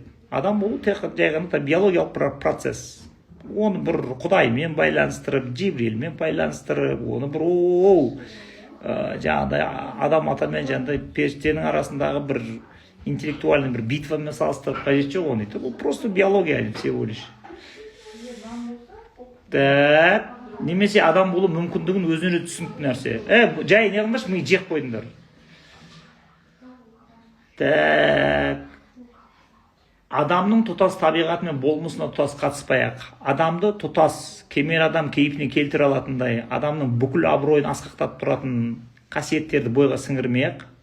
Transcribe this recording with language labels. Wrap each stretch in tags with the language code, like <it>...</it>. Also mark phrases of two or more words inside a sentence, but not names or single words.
<kk>Адам болу жай ғана биологиялық процесс. Оны бір Құдаймен байланыстырып, Жибрилмен байланыстырып, оны бір жаңағыдай адам атамен жаңағыдай періштенің арасындағы бір интеллектуальный бір битвамен салыстырып қажет жоқ оны.</kk> <ru>Бұл просто биология всего лишь. Так.</ru> <kk>немесе адам болу мүмкіндігін өзіне түсінікті нәрсе. Жай не қылмашы, ми жеп қойдыңдар. Так. Адамның тұтас табиғаты мен болмысына тұтас қатыспай-ақ, адамды тұтас кемел адам кейпіне келтіре алатындай, адамның бүкіл абыройын асқақтатып тұратын қасиеттерді бойға сіңірмей-ақ.</kk>